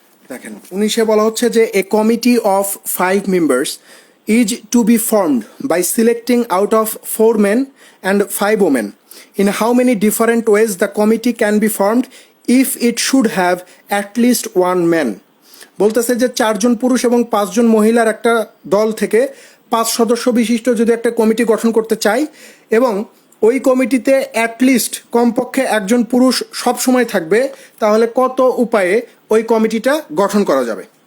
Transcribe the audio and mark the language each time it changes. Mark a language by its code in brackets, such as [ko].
[bn] দেখেন 19-এ বলা হচ্ছে যে [en] A committee of 5 members is to be formed by selecting out of 4 men and 5 women. In how many different ways the committee can be formed if it should have at least 1 man? [bn] বলতেছে যে 4জন পুরুষ এবং 5জন মহিলার একটা দল থেকে 5 সদস্য বিশিষ্ট যদি একটা কমিটি গঠন করতে চাই, এবং ওই কমিটিতে অ্যাটলিস্ট কমপক্ষে একজন পুরুষ সব সময় থাকবে, তাহলে কত উপায়ে ওই কমিটিটা গঠন করা যাবে?